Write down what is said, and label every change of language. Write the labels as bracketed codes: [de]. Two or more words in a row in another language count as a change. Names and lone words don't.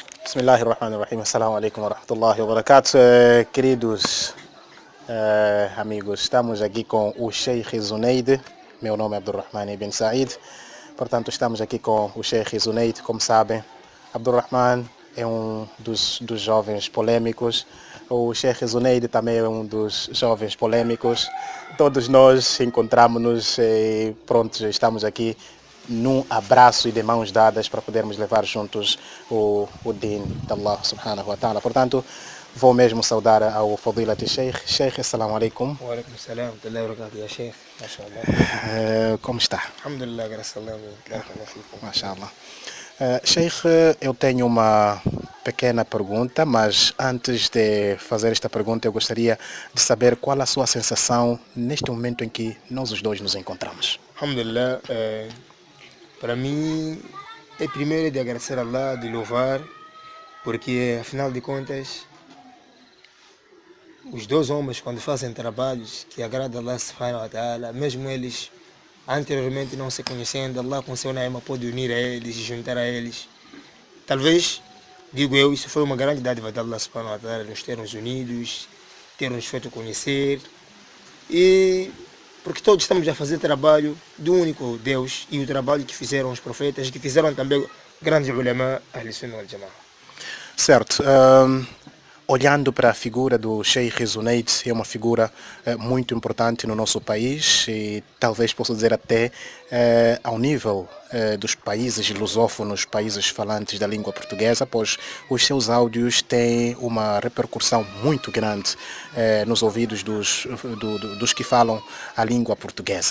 [ar] بسم الله الرحمن الرحيم السلام عليكم ورحمة الله وبركاته. [pt] Queridos amigos, estamos aqui com o Sheikh Zuneid. Meu nome é Abdulrahman Ibn Said. Portanto, estamos aqui com o Sheikh Zuneid. Como sabem, Abdulrahman é um dos jovens polêmicos. O Sheikh Zuneid também é um dos jovens polêmicos. Todos nós encontramos-nos e pronto, estamos aqui num abraço e de mãos dadas para podermos levar juntos o din de [ar] الله سبحانه وتعالى. [pt] Portanto, vou mesmo saudar ao Fadilat Sheikh. [ar] Sheikh, السلام عليكم. وعليكم السلام وبركاته يا شيخ. MashaAllah. [pt] Como está? Alhamdulillah, graças a Allah. MashaAllah. Sheikh, eu tenho uma pequena pergunta, mas antes de fazer esta pergunta eu gostaria de saber qual a sua sensação neste momento em que nós os dois nos encontramos. Alhamdulillah, para mim é primeiro de agradecer a Allah, de louvar, porque afinal de contas os dois homens quando fazem trabalhos que agradam a [ar] الله سبحانه وتعالى, [pt] mesmo eles anteriormente não se conhecendo, Allah com seu nome pode unir a eles e juntar a eles. Talvez, digo eu, isso foi uma grande dádiva de [ar] الله سبحانه وتعالى, [pt] nos termos unidos, termos feito conhecer, e porque todos estamos a fazer trabalho do único Deus e o trabalho que fizeram os profetas, que fizeram também grandes ulama [ar] أهل السنة والجماعة. [pt] Certo. Olhando para a figura do Sheikh Zuneid, é uma figura muito importante no nosso país e talvez posso dizer até ao nível dos países lusófonos, países falantes da língua portuguesa, pois os seus áudios têm uma repercussão muito grande nos ouvidos dos que falam a língua portuguesa.